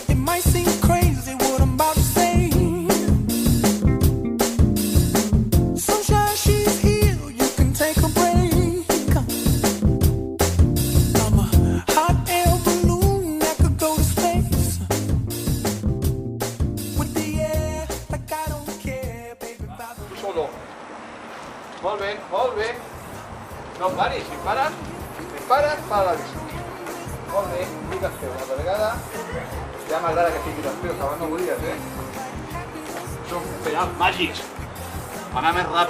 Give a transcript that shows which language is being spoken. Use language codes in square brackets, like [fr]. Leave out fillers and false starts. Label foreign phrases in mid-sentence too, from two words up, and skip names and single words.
[en] might seem crazy what I'm about to say. Sunshine, she's here, you can take a break. I'm a hot air balloon that could go to space. With the air, like I don't care, baby, about the... Solo. [ca] Molt bé, molt bé. No paris, si pares, para la bici. Molt bé, digues feu una altra vegada. Ja m'agrada que siguis els peus, abans no volies, Són pedals màgics. Anar més ràpid.